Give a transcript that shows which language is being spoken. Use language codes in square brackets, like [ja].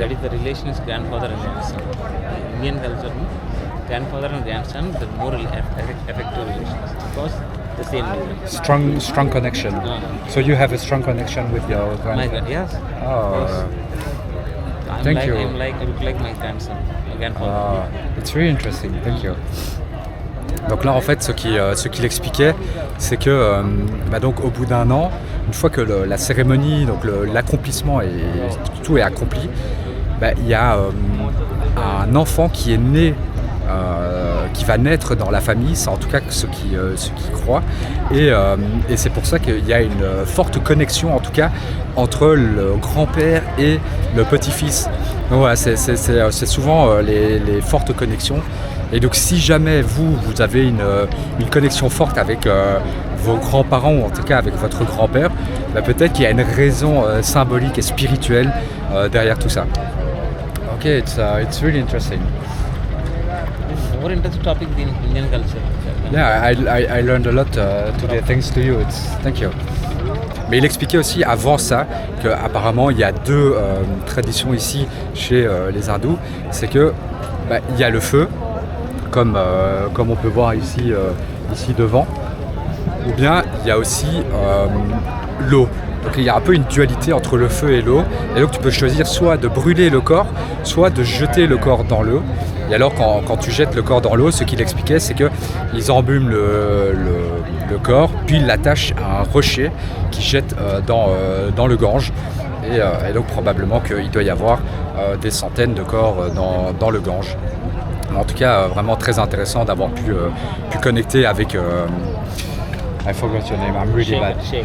[en] That is the relation is grandfather and grandson. In Indian culture, grandfather and grandson, the more effective relations because the same reason. Strong connection. So you have a strong connection with your My grandfather. yes. Oh. Yes. Thank you. I look like my grandson, my grandfather. It's really interesting. Thank you. [fr] Donc là, en fait, ce qu'il expliquait, c'est que donc au bout d'1 an, une fois que la cérémonie, donc l'accomplissement tout est accompli, il y a un enfant qui est né, qui va naître dans la famille, c'est en tout cas ceux qui croient, et c'est pour ça qu'il y a une forte connexion, en tout cas, entre le grand-père et le petit-fils. Donc voilà, c'est souvent les fortes connexions. Et donc si jamais vous avez une connexion forte avec vos grands-parents ou en tout cas avec votre grand-père, peut-être qu'il y a une raison symbolique et spirituelle derrière tout ça. [en] Ok, it's really interesting. It's more interesting topic in Indian culture. Yeah, I learned a lot today. Thanks to you. Thank you. [fr] Mais il expliquait aussi avant ça qu'apparemment il y a 2 traditions ici chez les hindous. C'est que il y a le feu, comme on peut voir ici devant, ou bien il y a aussi l'eau. Donc il y a un peu une dualité entre le feu et l'eau, et donc tu peux choisir soit de brûler le corps, soit de jeter le corps dans l'eau. Et alors quand tu jettes le corps dans l'eau, ce qu'il expliquait, c'est qu'ils embument le corps, puis ils l'attachent à un rocher qu'ils jettent dans le Gange. Et donc probablement qu'il doit y avoir des centaines de corps dans le Gange. En tout cas, vraiment très intéressant d'avoir pu connecter avec... [en] I forgot your name, I'm really bad.